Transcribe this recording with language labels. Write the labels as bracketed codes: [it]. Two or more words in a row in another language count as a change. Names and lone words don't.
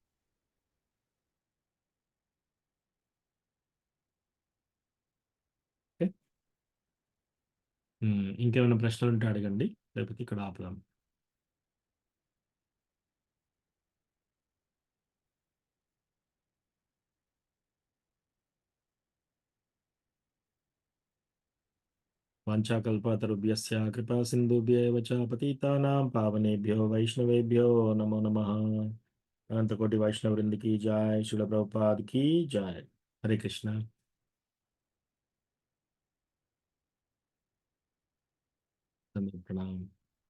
[te] ఇంకేమైనా ప్రశ్నలు ఉంటే అడగండి, లేకపోతే ఇక్కడ ఆపుదాం. [sa] వాంఛాకల్పతరుభ్యస్య కృపా సింధుభ్యేవ చ పతితానాం పావనేభ్యో వైష్ణవేభ్యో నమో నమః. [hi] अनंतकोटि वैष्णव वृंद की जय. शिल प्रभुपाद की जय. हरे कृष्ण. [te] ప్రణామం.